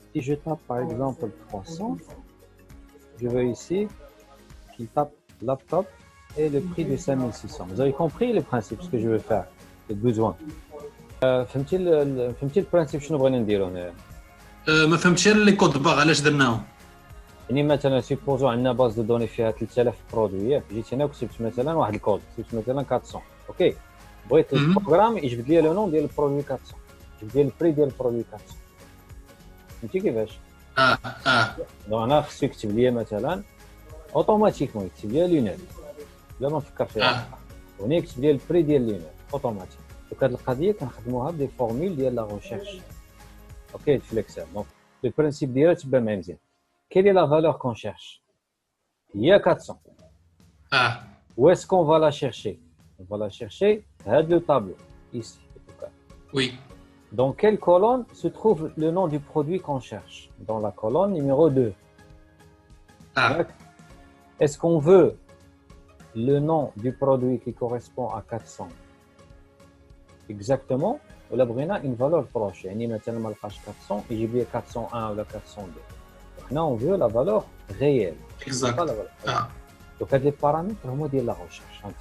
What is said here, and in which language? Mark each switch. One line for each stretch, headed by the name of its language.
French: Si je tape par exemple 300, je veux ici qu'il tape laptop et le prix de 5600. Vous avez compris le principe, ce que je veux faire, le besoin.
Arabic: فهمتي البرانسيب شنو بغينا نديرو هنايا؟ ما فهمتش لي كود باغ علاش درناهم. يعني مثلا سيبوزو عندنا باز دو دوني فيها 3000 برودوي ياك جيت هنا وكتبت مثلا واحد الكود كتبت مثلا 400 اوكي بغيت البروغرام يجبد لي لو نون ديال البرودوي 400 يجبد لي البري ديال البرودوي 400 فهمتي كيفاش؟ دونك انا خصو يكتب لي مثلا اوتوماتيكمون يكتب لي لونيت بلا ما نفكر فيها هنا يكتب لي البري ديال لونيت اوتوماتيك دونك هاد القضيه كنخدموها بدي فورمول ديال لا ريشيرش اوكي في الاكسل دونك لو برينسيپ ديالها تبع معايا مزيان.
French: Quelle est la valeur qu'on cherche? Il y a 400. Où est-ce qu'on va la chercher? On va la chercher dans le tableau, ici. Oui. Dans quelle colonne se trouve le nom du produit qu'on cherche? Dans la colonne numéro 2. Est-ce qu'on veut le nom du produit qui correspond à 400 exactement? Ou la brina une valeur proche.
Arabic: يعني مثلا ما لقاش 400 يجيب لي 401 ولا 402.
French: Là, on veut la valeur réelle. Exact. Pas la valeur réelle. Donc, les paramètres
Arabic: هما ديال
French: la recherche.